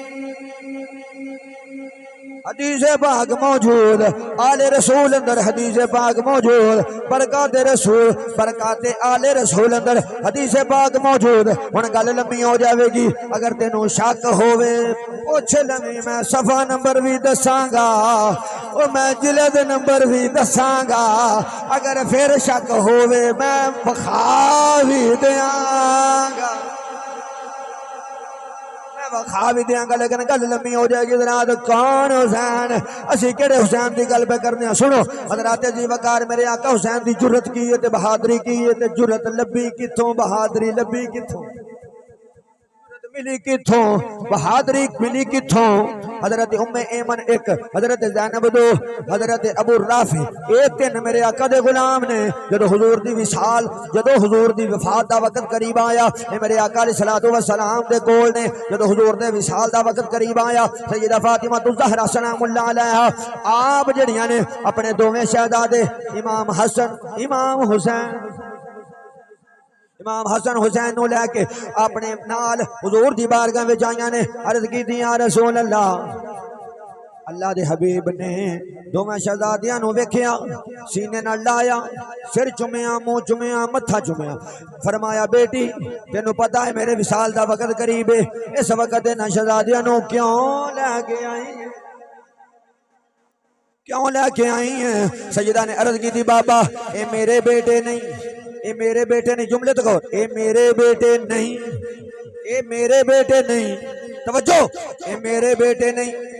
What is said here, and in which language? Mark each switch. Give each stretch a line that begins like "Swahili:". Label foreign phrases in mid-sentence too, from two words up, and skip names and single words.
Punjabi: حدیث پاک موجود آل رسول اندر حدیث پاک موجود برکات رسول برکات آل رسول اندر حدیث پاک موجود ہن گل لمبی ہو جاوے گی اگر تینوں شک ہووے پوچھ لویں میں صفحہ نمبر بھی دساں گا او میں جلد نمبر بھی دساں گا اگر پھر شک ہووے میں بخا بھی دیاں گا کھا بھی دیاں گا لیکن گل لمبی ہو جائے گی حضرات کون حسین اسی کیڑے حسین دی گل پہ کرنے ہیں سنو حضرات جی وقار میرے آقا حسین دی جرت کی ہے تے بہادری کی ہے تے جرت لبی کتھوں بہادری لبی کتھوں ملی کتھوں بہادری ملی کتھوں حضرت ام ایمن ایک حضرت زینب دو حضرت ابو رافع اے تین میرے آقا دے غلام نے جدو حضور دی وصال جدو حضور دی وفات دا وقت قریب آیا اے میرے آقا
Arabic: علیہ الصلوۃ والسلام
Punjabi: دے کول نے جدو حضور دے وصال دا وقت قریب آیا سیدہ فاطمہ الزہرا
Arabic: سلام اللہ علیہا
Punjabi: آپ جڑیاں نے اپنے دوویں شہزادے امام حسن امام حسین نو لے کے اپنے نال حضور دی بارگاہ وچ آئیاں نے عرض کی
Arabic: یا رسول اللہ
Punjabi: دے حبیب نے دوویں شہزادیاں نو ویکھیا سینے نال لایا سر چومیا منہ چومیا متھا چومیا فرمایا بیٹی تینوں پتہ ہے میرے وصال دا وقت قریب ہے اس وقت انہاں شہزادیاں نو کیوں لے کے آئی ہیں سیدہ نے عرض کی تھی بابا اے میرے بیٹے نہیں اے میرے بیٹے نہیں جملے تو کہو اے میرے بیٹے نہیں توجہ اے میرے بیٹے نہیں